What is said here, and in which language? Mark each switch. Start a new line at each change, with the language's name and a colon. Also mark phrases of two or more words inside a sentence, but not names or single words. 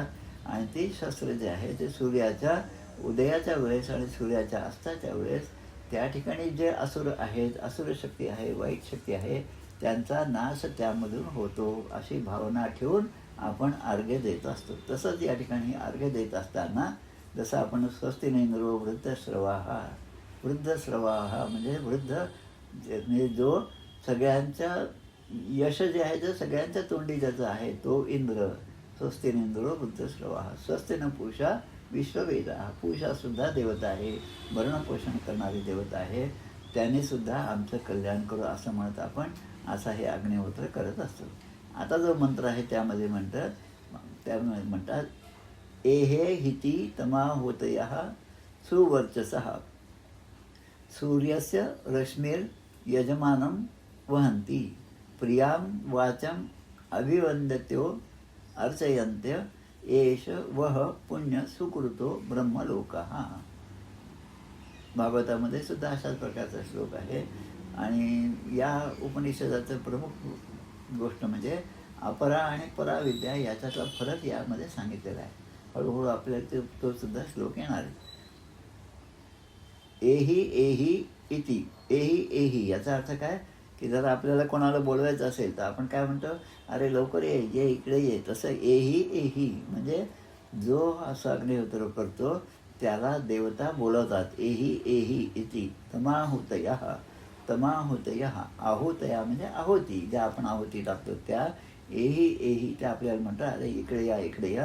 Marathi: आणि ती शस्त्र जे आहे ते सूर्याच्या उदयाच्या वेळेस आणि सूर्याच्या अस्ताच्या वेळेस त्या ठिकाणी जे असुर आहेत, असुर शक्ती आहे, वाईट शक्ती आहे त्यांचा नाश त्यामधून होतो अशी भावना ठेवून आपण अर्घ्य देत असतो. तसंच या ठिकाणी अर्घ्य देत असताना जसं आपण
Sanskrit: स्वस्तिनेंद्रो वृद्धश्रवाहा, वृद्धश्रवाहा
Marathi: म्हणजे वृद्ध म्हणजे जो सगळ्यांच्या यश जे आहे ते सगळ्यांच्या तोंडी ज्याचं आहे तो इंद्र.
Sanskrit: स्वस्तिनेंद्रो वृद्धश्रवाहा. स्वस्तिन पूषा विश्ववेदा.
Marathi: पूषासुद्धा देवता आहे, भरणपोषण करणारी देवता आहे. त्यानेसुद्धा आमचं कल्याण करू असं म्हणत आपण असा हे अग्निहोत्र करत असतो. आता जो मंत्र आहे त्यामध्ये म्हणतात
Sanskrit: एहे हिती तमा होतयः सुवर्चसः सूर्यस्य रश्मिर यजमानं वहन्ति प्रियां वाचं अभिवंदत्यो अर्चयन्त्य एष वह पुण्य सुकृतो ब्रह्मलोकः.
Marathi: भागवतामध्ये सुद्धा अशाच प्रकारचा श्लोक आहे. आणि या उपनिषदाचं प्रमुख गोष्ट म्हणजे अपरा आणि पराविद्या याच्यातला फरक यामध्ये सांगितलेला आहे. हळूहळू आपल्याला तो सुद्धा श्लोक येणार आहे.
Sanskrit: एही एही इति. एही एही
Marathi: याचा अर्थ काय की जर आपल्याला कोणाला बोलवायचं असेल तर आपण काय म्हणतो, अरे लवकर ये इकडे ये. तसं
Sanskrit: एही एही
Marathi: म्हणजे जो असं अग्निहोत्र करतो त्याला देवता बोलवतात.
Sanskrit: एही एही इति तमाहुतयः. तमाहुतयः
Marathi: आहुतया म्हणजे आहुती, ज्या आपण आहुती टाकतो त्या
Sanskrit: एही एही
Marathi: त्या आपल्याला म्हणतात अरे इकडे या.